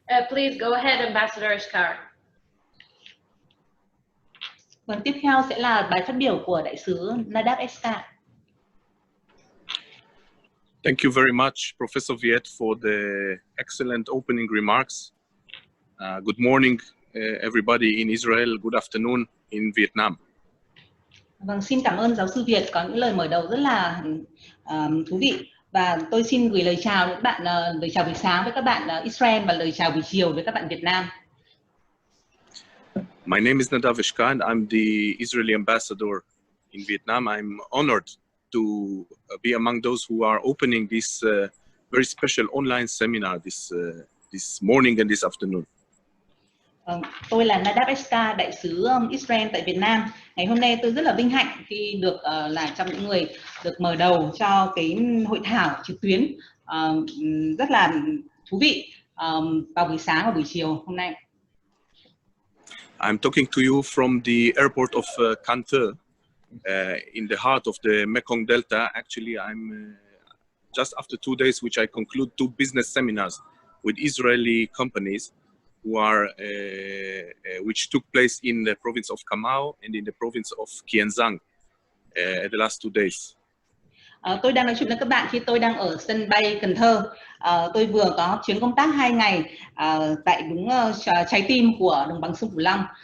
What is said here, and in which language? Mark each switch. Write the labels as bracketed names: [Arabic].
[English] Please go ahead, Ambassador Ishkar. [Vietnamese] Vâng, tiếp theo sẽ là bài phát biểu của Đại sứ Nadav Eshkar. [English] Thank you very much, Professor Viet, for the excellent opening remarks. Good morning, everybody in Israel. Good afternoon in Vietnam. [Vietnamese] Vâng, xin cảm ơn giáo sư Việt có những lời mở đầu rất là thú vị. Và tôi xin gửi lời chào đến bạn, lời chào buổi sáng với các bạn Israel và lời chào buổi chiều với các bạn Việt Nam. [English] My name is Nadav Eshkar, and I'm the Israeli ambassador in Vietnam. I'm honored to be among those who are opening this very special online seminar this morning and this afternoon. [Vietnamese] Tôi là Nadav Eshkar, Đại sứ Israel tại Việt Nam. Ngày hôm nay tôi rất là vinh hạnh khi được là trong những người được mở đầu cho cái hội thảo trực tuyến rất là thú vị vào buổi sáng và buổi chiều hôm nay. [English] I'm talking to you from the airport of Can Tho, in the heart of the Mekong Delta. Actually, I'm just after 2 days, which I conclude 2 business seminars with Israeli companies who are which took place in the province of Cà Mau and in the province of Kiên Giang the last 2 days. [Vietnamese] Tôi đang nói chuyện với các bạn khi tôi đang ở sân bay Cần Thơ. Tôi vừa có chuyến công tác 2 ngày tại đúng trái tim của đồng bằng sông Cửu Long.